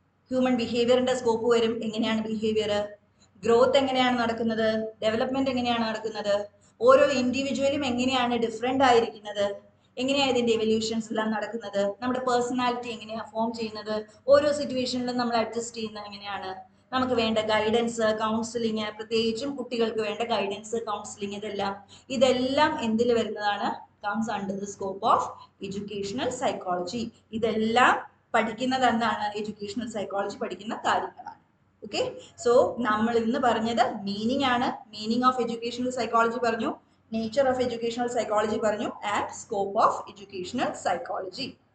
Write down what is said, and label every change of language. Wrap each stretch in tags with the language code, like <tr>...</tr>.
<ml>Human ബിഹേവിയറിന്റെ scope വരും. എങ്ങനെയാണ് behaviour, growth എങ്ങനെയാണ് നടക്കുന്നത്, ഡെവലപ്മെന്റ് എങ്ങനെയാണ് നടക്കുന്നത്, ഓരോ ഇൻഡിവിജ്വലും എങ്ങനെയാണ് ഡിഫറെന്റ് ആയിരിക്കുന്നത്, എങ്ങനെയാണ് ഇതിന്റെ എവല്യൂഷൻസ് എല്ലാം നടക്കുന്നത്, നമ്മുടെ പേഴ്സണാലിറ്റി എങ്ങനെയാണ് ഫോം ചെയ്യുന്നത്, ഓരോ സിറ്റുവേഷനിലും നമ്മൾ അഡ്ജസ്റ്റ് ചെയ്യുന്നത് എങ്ങനെയാണ്, നമുക്ക് വേണ്ട ഗൈഡൻസ്, കൗൺസിലിങ്, പ്രത്യേകിച്ചും കുട്ടികൾക്ക് വേണ്ട ഗൈഡൻസ്, കൗൺസിലിങ്, ഇതെല്ലാം എന്തിൽ വരുന്നതാണ്?</ml> <en>comes under the scope of educational psychology.</en> <ml>ഇതെല്ലാം പഠിക്കുന്നത് എന്താണ്? എഡ്യൂക്കേഷണൽ സൈക്കോളജി പഠിക്കുന്ന കാര്യങ്ങളാണ്. ഓക്കെ, സോ നമ്മൾ ഇന്ന് പറഞ്ഞത് മീനിങ് ആണ്.</ml> <en>meaning of educational psychology</en> <ml>പറഞ്ഞു,</ml> <en>Nature of educational psychology പറഞ്ഞു, and scope of educational psychology.</en>